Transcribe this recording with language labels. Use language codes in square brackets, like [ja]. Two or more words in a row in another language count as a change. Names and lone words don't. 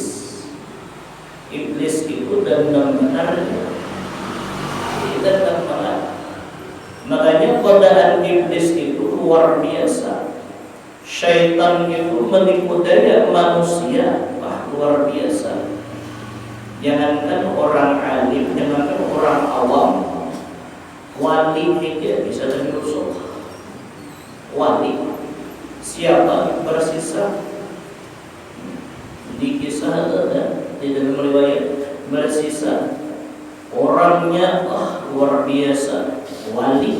[id] Iblis itu dendam benarnya. Dendam benar. Makanya godaan iblis itu luar biasa. Syaitan itu menipu daya manusia, luar biasa. Jangankan orang alim, jangankan orang awam, wali aja bisa terjusuk. Wali siapa bersisa di kisah di dalam riwayat bersisa orangnya luar biasa, wali.